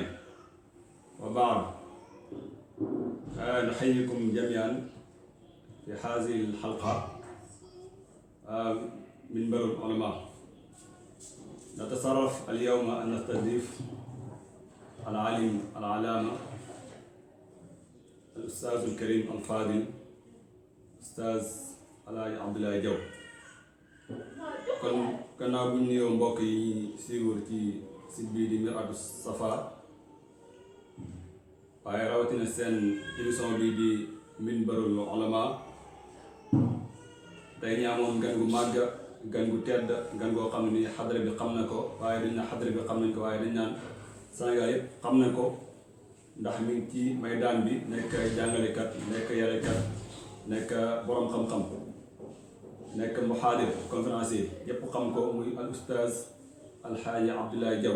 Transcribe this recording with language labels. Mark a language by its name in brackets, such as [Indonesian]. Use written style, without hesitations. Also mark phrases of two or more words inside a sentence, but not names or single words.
[Arabic] وبعد نحييكم جميعا في هذه الحلقة من بر العلماء. نتصرف اليوم أن نستضيف العالم العلامة الأستاذ الكريم الفاضل أستاذ Alaaji Abdoulaye Diaw. [Wolof] kon gannaaw bu ñu nuyoo mbokk yi siiwul ci site bii di Mir'atu Safa waaye rawatina seen émission bii di Minbarul Ulama tey ñaamoon gan gu màgg gan gu tedd gan goo xam ne ni xadra bi xam na ko waaye dañ naan xadra bi xam nañ ko waaye dañ naan Sénégal yëpp xam na ko ndax mi ngi ci maydaan bi nekk jàngalekat nekk yarekat nekk borom xam-xam nekk muhaadir conférencier yépp xam ko muy al oustaz alxaaji Abdoulaye Diaw.